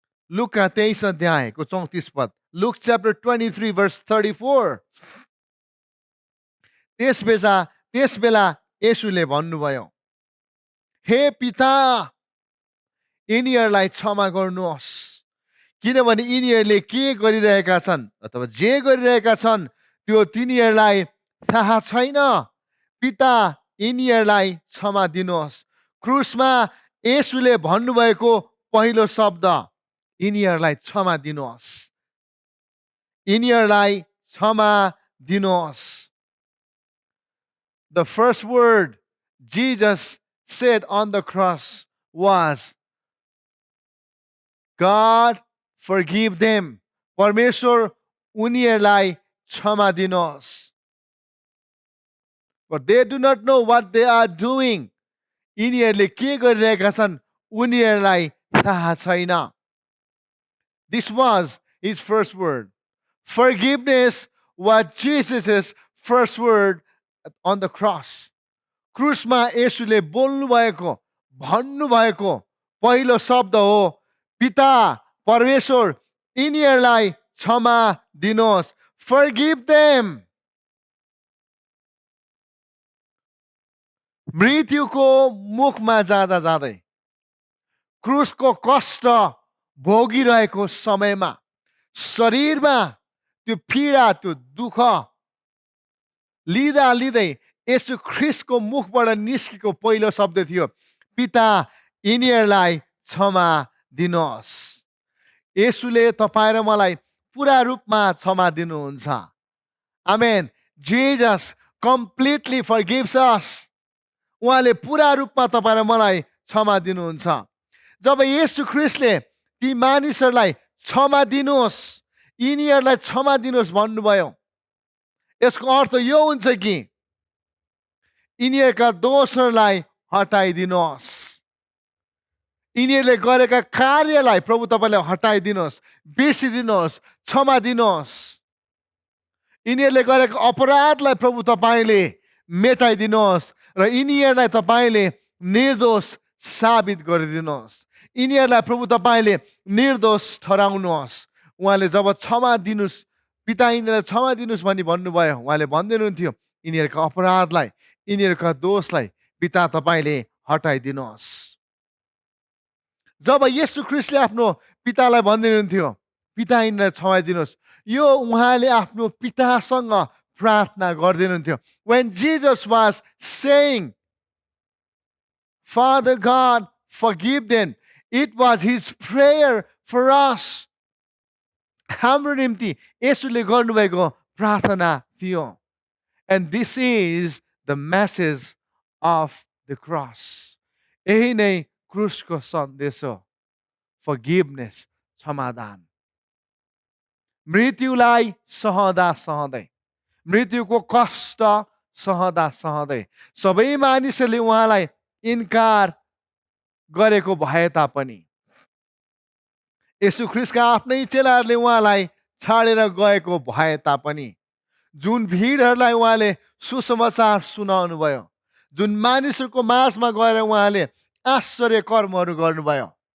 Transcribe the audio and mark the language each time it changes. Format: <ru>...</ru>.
<ne>लुका 23:34</ne> <en>Luke chapter 23:34</en> <ne>त्यसबेला येशूले भन्नुभयो, हे पिता, यिनीहरूलाई क्षमा गर्नुहोस्, किनभने यिनीहरूले के गरिरहेका छन् अथवा जे गरिरहेका छन् त्यो तिनीहरूलाई थाहा छैन। पिता, यिनीहरूलाई क्षमा दिनुहोस्। क्रुसमा येशूले भन्नुभएको पहिलो शब्द यिनीहरूलाई क्षमा दिनुहोस्, यिनीहरूलाई क्षमा दिनुहोस्।</ne> <en>The first word Jesus said on the cross was God forgive them.</en> <ne>परमेश्वर उनीहरूलाई क्षमा दिनुहोस्.</ne> <en>For they do not know what they are doing.</en> <ne>यिनीहरूले के गरिरहेका छन् उनीहरूलाई थाहा छैन.</ne> <en>This was his first word. Forgiveness was Jesus' first word on the cross.</en> <ne>क्रुसमा येशूले बोल्नु भएको भन्नुभएको पहिलो शब्द हो, पिता परमेश्वर यिनीहरूलाई क्षमा दिनुहोस्.</ne> <en>Forgive them.</en> <ne>मृत्युको मुखमा जाँदा जाँदै क्रुसको कष्ट भोगिरहेको समयमा शरीरमा त्यो पीडा त्यो दुःख लिँदा लिँदै येशू ख्रीष्टको मुखबाट निस्केको पहिलो शब्द थियो, पिता यिनीहरूलाई क्षमा दिनुहोस्. येशूले तपाईँ र मलाई पुरा रूपमा क्षमा दिनुहुन्छ. आमेन.</ne> <en>Jesus completely forgives us.</en> <ne>उहाँले पुरा रूपमा तपाईँ र मलाई क्षमा दिनुहुन्छ. जब येशू ख्रीष्टले ती मानिसहरूलाई क्षमा दिनुहोस्, यिनीहरूलाई क्षमा दिनुहोस् भन्नुभयो, यसको अर्थ यो हुन्छ कि यिनीहरूका दोषहरूलाई हटाइदिनुहोस्. यिनीहरूले गरेका कार्यलाई प्रभु तपाईँले हटाइदिनुहोस्, बिर्सिदिनुहोस्, क्षमा दिनुहोस्. यिनीहरूले गरेको अपराधलाई प्रभु तपाईँले मेटाइदिनुहोस् र यिनीहरूलाई तपाईँले निर्दोष साबित गरिदिनुहोस्. यिनीहरूलाई प्रभु तपाईँले निर्दोष ठहराउनुहोस्. उहाँले जब क्षमा दिनुहोस्, पिता यिनीहरूलाई क्षमा दिनुहोस् भनी भन्नुभयो, उहाँले भन्दैनुहुन्थ्यो यिनीहरूका अपराधलाई, यिनीहरूका दोषलाई पिता तपाईँले हटाइदिनुहोस्. जब येशू ख्रीष्टले आफ्नो पितालाई भन्दैनुहुन्थ्यो पिता यिनीहरूलाई क्षमा दिनुहोस्, यो उहाँले आफ्नो पितासँग प्रार्थना गर्दैनुहुन्थ्यो.</ne> <en>When Jesus was saying, Father God, forgive them, it was his prayer for us.</en> <ne>हाम्रो निम्ति येशूले गर्नुभएको प्रार्थना थियो.</ne> <en>And this is the message of the cross.</en> <ne>यही नै क्रुसको सन्देश हो. Forgiveness, क्षमादान. मृत्युलाई सहँदा सहँदै, मृत्युको कष्ट सहँदा सहँदै सबै मानिसहरूले उहाँलाई इन्कार गरेको भए तापनि, येशू ख्रीष्टका आफ्नै चेलाहरूले उहाँलाई छाडेर गएको भए तापनि, जुन भिडहरूलाई उहाँले सुसमाचार सुनाउनु भयो, जुन मानिसहरूको माझमा गएर उहाँले आश्चर्य कर्महरू गर्नुभयो,</ne>